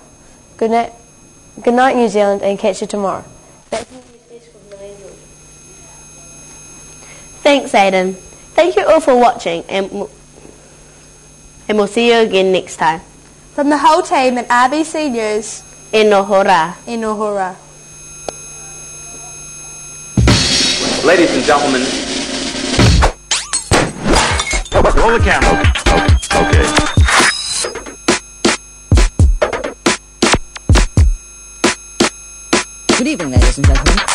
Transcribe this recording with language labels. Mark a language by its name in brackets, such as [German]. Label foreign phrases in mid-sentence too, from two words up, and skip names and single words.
[English] Good night, New Zealand, and catch you tomorrow. Thanks, Aidan. Thank you all for watching, and we'll see you again next time. From the whole team at RBC News, [Māori] E noho rā. e noho rā. [English] Ladies and gentlemen, roll the camera. Okay. Good evening, ladies and gentlemen.